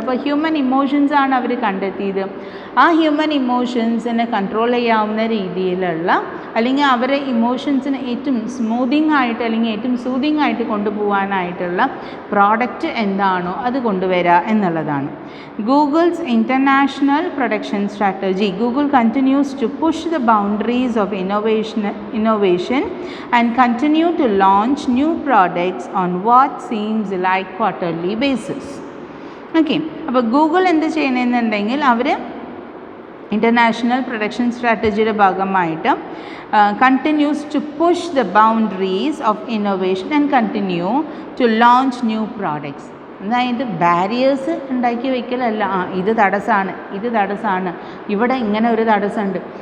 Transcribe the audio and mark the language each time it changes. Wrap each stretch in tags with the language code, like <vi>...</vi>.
<ml>അപ്പോൾ human emotions ആണ് അവർ കണ്ടെത്തിയത്. ആ ഹ്യൂമൻ ഇമോഷൻസിനെ കൺട്രോൾ ചെയ്യാവുന്ന രീതിയിലുള്ള, അല്ലെങ്കിൽ അവരെ ഇമോഷൻസിന് ഏറ്റവും സ്മൂത്തിങ് ആയിട്ട് അല്ലെങ്കിൽ ഏറ്റവും സൂതിങ് ആയിട്ട് കൊണ്ടുപോകാനായിട്ടുള്ള പ്രോഡക്റ്റ് എന്താണോ അത് കൊണ്ടുവരിക എന്നുള്ളതാണ്.</ml> <en>Google's international production strategy. Google continues to push the boundaries of innovation and continue to launch new products on what seems like quarterly basis. Okay,</en> <ml>അപ്പോൾ ഗൂഗിൾ എന്ത് ചെയ്യണമെന്നുണ്ടെങ്കിൽ അവർ ഇൻ്റർനാഷണൽ പ്രൊഡക്ഷൻ സ്ട്രാറ്റജിയുടെ ഭാഗമായിട്ട്</ml> <en>Continues to push the boundaries of innovation and continue to launch new products.</en> <ml>അതായത് barriers ഉണ്ടാക്കി വയ്ക്കലല്ല, ഇത് തടസ്സമാണ്, ഇവിടെ ഇങ്ങനെ ഒരു തടസ്സമുണ്ട്.</ml>